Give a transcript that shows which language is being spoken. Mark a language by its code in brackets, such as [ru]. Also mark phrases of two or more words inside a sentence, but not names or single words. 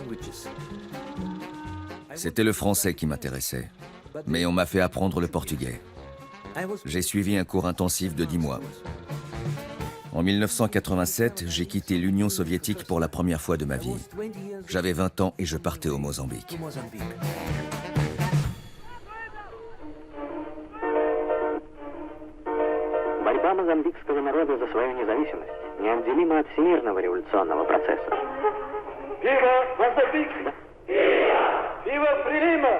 [fr] C'était le français qui m'intéressait, mais on m'a fait apprendre le portugais. J'ai suivi un cours intensif de 10 mois. En 1987, j'ai quitté l'Union soviétique pour la première fois de ma vie. J'avais 20 ans et je partais au Mozambique. [ru] Борьба мозамбикского народа за свою независимость неотделима от всемирного революционного процесса. [pt] Viva Mozambique! Viva Frelimo!